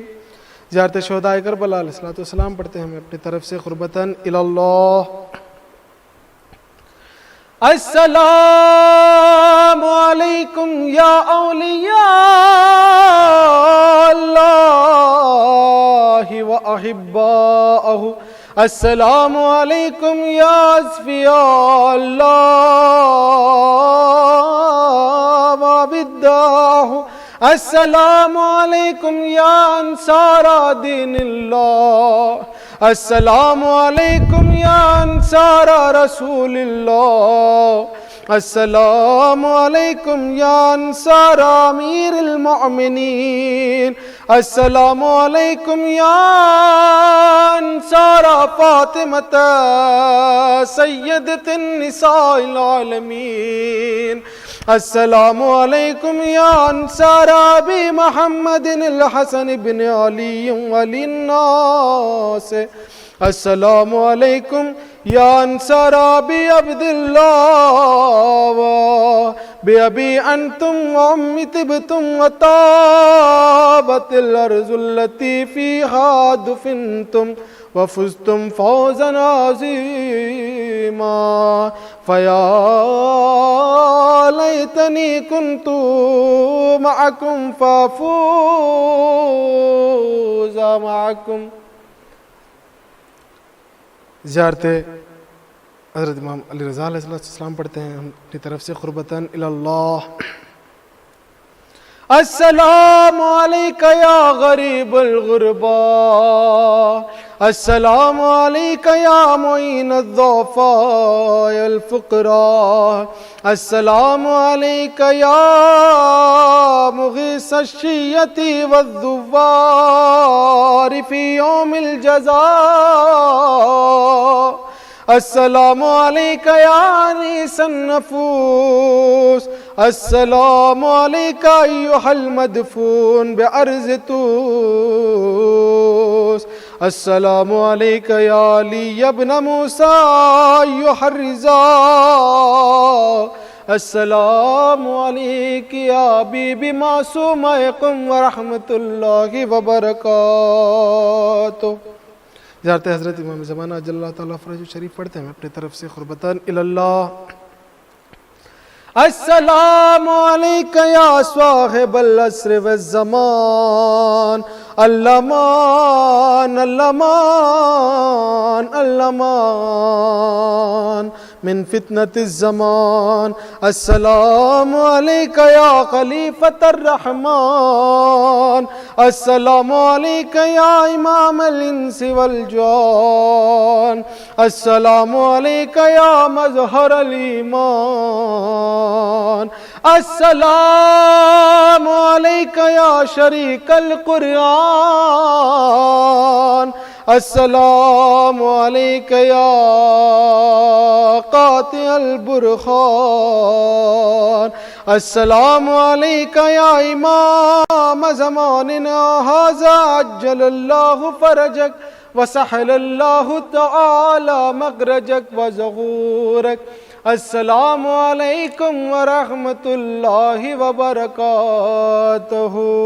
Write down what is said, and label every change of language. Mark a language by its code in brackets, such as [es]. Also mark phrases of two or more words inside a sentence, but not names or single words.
[hi] ज़ियारत शुहदाए करबला अलैहिस्सलाम पढ़ते हैं हम अपनी तरफ से [ar] قربة إلى الله. السلام عليكم يا أولياء الله وأحباءه، السلام عليكم يا أصفياء الله وأوداءه، السلام عليكم يا أنصار دين الله, السلام عليكم يا أنصار رسول الله، السلام عليكم يا أنصار أمير المؤمنين, السلام عليكم يا أنصار فاطمة سيدة نساء العالمين، السلام عليكم يا أنصار أبي محمد الحسن بن علي ولي الناس، السلام عليكم يا أنصار أبي عبد الله بأبي أنتم وأمي طبتم وطابت الأرض التي فيها دفنتم وفزتم فوزا عظيما، فيا ليتني كنت معكم فأفوز معكم. [hi] ज़ियारत हज़रत इमाम अली रज़ा अलैहिस्सलाम पढ़ते हैं हम अपनी तरफ से [ar] قربة إلى الله. السلام عليك يا غريب الغرباء, السلام عليك يا معين الضعفاء والفقراء, السلام عليك يا مغيث شيعته وزواره في يوم الجزاء، السلام عليك يا أنيس النفوس, السلام عليك أيها المدفون بأرض طوس، السلام عليك يا علي بن موسى أيها الرضا، السلام عليك يا بيبي معصومة قم ورحمة الله وبركاته. [hi] ज़ियारत हज़रत इमाम ज़माना [ar] عجل الله تعالى فرجه الشريف [hi] पढ़ते हैं अपनी तरफ से [ar] قربة إلى الله. السلام عليك يا صاحب العصر والزمان، الأمان الأمان الأمان من فتنة الزمان، السلام عليك يا خليفة الرحمن، السلام عليك يا إمام الإنس والجان، السلام عليك يا مظهر الإيمان, السلام عليك يا شريك القرآن، السلام عليك يا قاطع البرهان, السلام عليك يا إمام زماننا هذا عجل الله فرجك وسهل الله تعالى مخرجك وظهورك. السلام عليكم ورحمة الله وبركاته.